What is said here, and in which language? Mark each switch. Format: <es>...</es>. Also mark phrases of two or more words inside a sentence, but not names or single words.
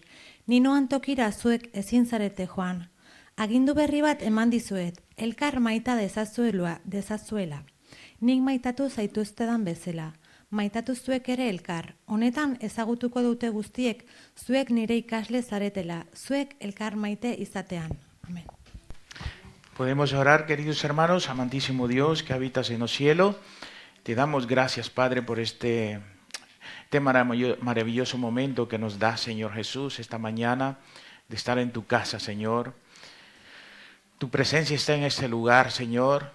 <eu>Ninoan tokira zuek ezin zarete joan. Agindu berri bat eman dizuet, elkar maita dezazuela. Nik maitatu zaituztedan bezala. Maitatu zuek ere elkar. Honetan ezagutuko dute guztiek, zuek nire ikasle zaretela, zuek elkar maite izatean.</eu> <es>Amén. Podemos orar, queridos hermanos, amantísimo Dios que habitas en los cielos. Te damos gracias, Padre, por este maravilloso momento que nos da, Señor Jesús, esta mañana, de estar en tu casa, Señor. Tu presencia está en este lugar, Señor.</es>